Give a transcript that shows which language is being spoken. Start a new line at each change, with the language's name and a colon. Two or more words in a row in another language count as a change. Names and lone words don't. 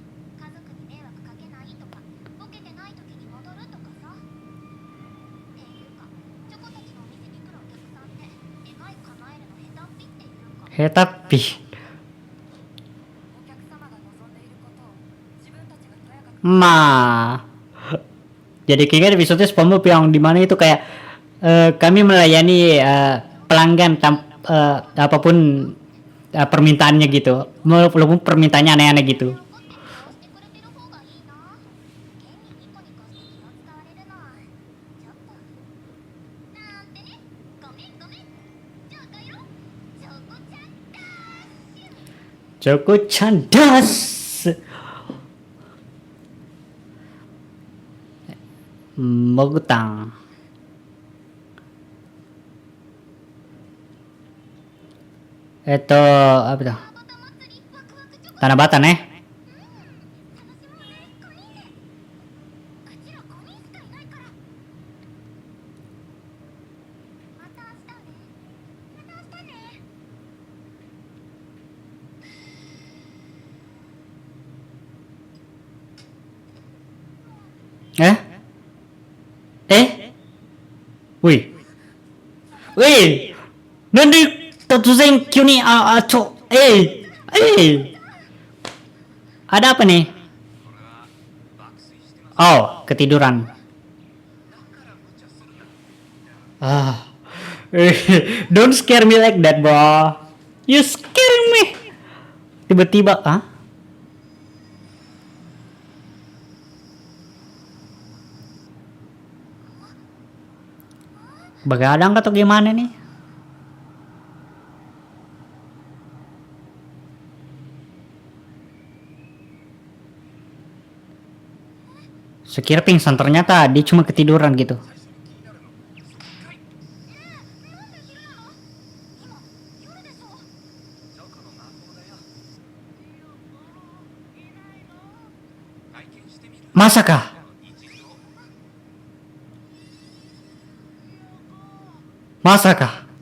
Japanese: 家族に迷惑かけないとか、ボケてない時に戻るとかさ。っていうか、チョコたちのお店に来るお客さんって願い叶えるの下手っぴっていうか。
Indonesian: Tapi
Japanese: お客様が望んでいることを自分たちがとやかく。
Indonesian: jadi kayaknya episode SpongeBob yang dimana itu kayak kami melayani pelanggan apapun permintaannya gitu, walaupun permintaannya aneh-aneh gitu.
Japanese: 喜んで利用してくれてる方がいいな。現にニコニコして気を使われるのはちょっと。なんてね。ごめんごめん。じゃあ帰ろう。チョコちゃんダッシュ。 Joko Candas. Mogutang.
Indonesian: Itu apa tuh?
Japanese: バタ祭りワクワクチョコ。
Indonesian: Tanah Bata nih.
Japanese: 楽しもうね。5人で。うちら5人しかいないから。また明日ね。また明日ね。 Wih. Wih.
Indonesian: Nanti
Japanese: 突然急に
Indonesian: Ada apa nih? Oh, ketiduran.
English: Don't scare me like that, bro. You scare me.
Indonesian: Tiba-tiba, Begadang atau gimana nih? Sekira pingsan, ternyata dia cuma ketiduran gitu.
Japanese: 今夜でしょ。チョコの魔法だよ。まさか。まさか。